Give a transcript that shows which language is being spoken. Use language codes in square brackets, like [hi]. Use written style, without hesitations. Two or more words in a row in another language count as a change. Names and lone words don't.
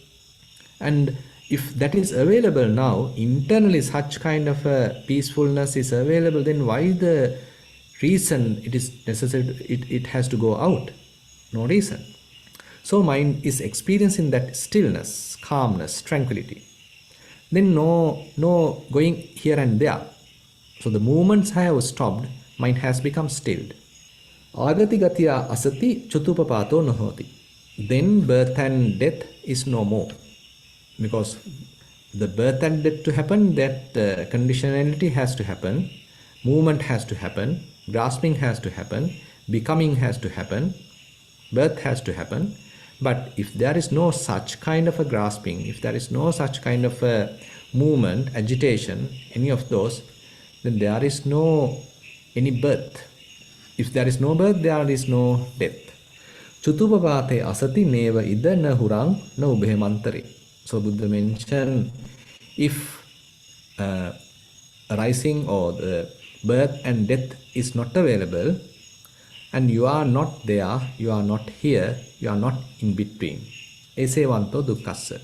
[en] And if that is available now, internally such kind of a peacefulness is available, then why the reason it is necessary, it has to go out? No reason. So mind is experiencing that stillness, calmness, tranquility. Then no going here and there. So the movements have stopped, mind has become stilled. [pi] Agati gatiya asati chutupapato nohoti. [en] Then birth and death is no more. Because the birth and death to happen, that conditionality has to happen, movement has to happen, grasping has to happen, becoming has to happen, birth has to happen. But if there is no such kind of a grasping, if there is no such kind of a movement, agitation, any of those, then there is no any birth. If there is no birth, there is no death. [pi] Chutupapate asati neva ida na hurang na ubhemantari. [en] So Buddha mentioned, if rising or the birth and death is not available, and you are not there, you are not here, you are not in between. [pi] Esevanto dukkassa.